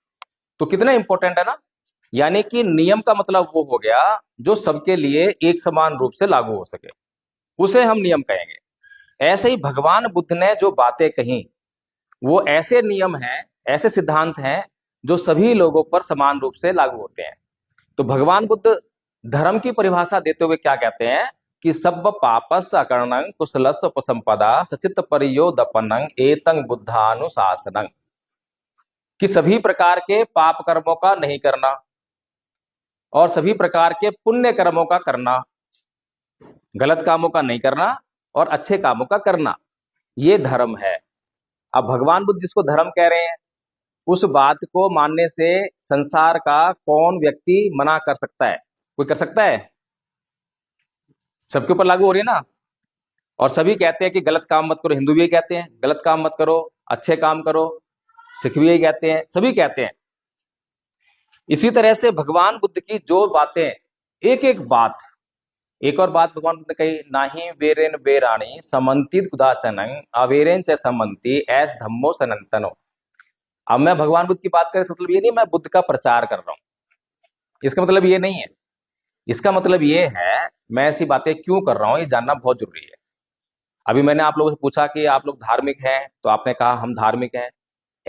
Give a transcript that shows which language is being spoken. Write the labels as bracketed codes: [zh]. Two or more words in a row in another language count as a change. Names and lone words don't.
[hi] तो कितना इंपॉर्टेंट है ना। यानी कि नियम का मतलब वो हो गया जो सबके लिए एक समान रूप से लागू हो सके, उसे हम नियम कहेंगे। ऐसे ही भगवान बुद्ध ने जो बातें कही, वो ऐसे नियम हैं, ऐसे सिद्धांत हैं जो सभी लोगों पर समान रूप से लागू होते हैं। तो भगवान बुद्ध धर्म की परिभाषा देते हुए क्या कहते हैं कि [pi] सब पापस अकर्णं कुशलस उपसंपदा सचित परियोदपनं एतं बुद्धानुशासनं, [hi] कि सभी प्रकार के पाप कर्मों का नहीं करना और सभी प्रकार के पुण्य कर्मों का करना, गलत कामों का नहीं करना और अच्छे कामों का करना, ये धर्म है। अब भगवान बुद्ध जिसको धर्म कह रहे हैं, उस बात को मानने से संसार का कौन व्यक्ति मना कर सकता है? कोई कर सकता है? सबके ऊपर लागू हो रही है ना। और सभी कहते हैं कि गलत काम मत करो, हिंदू भी यही कहते हैं गलत काम मत करो, अच्छे काम करो, सिख भी यही कहते हैं, सभी कहते हैं। इसी तरह से भगवान बुद्ध की जो बातें, एक एक बात, एक और बात भगवान बुद्ध ने कही, [pi] नाही वेरेन वेराणी समन्तित कुदाचनं अवेरेन च समन्ति ऐस धम्मो सनातनो। [hi] अब मैं भगवान बुद्ध की बात करें, मतलब ये नहीं मैं बुद्ध का प्रचार कर रहा हूं, इसका मतलब ये नहीं है। इसका मतलब ये है मैं ऐसी बातें क्यों कर रहा हूं, ये जानना बहुत जरूरी है। अभी मैंने आप लोगों से पूछा कि आप लोग धार्मिक हैं, तो आपने कहा हम धार्मिक हैं।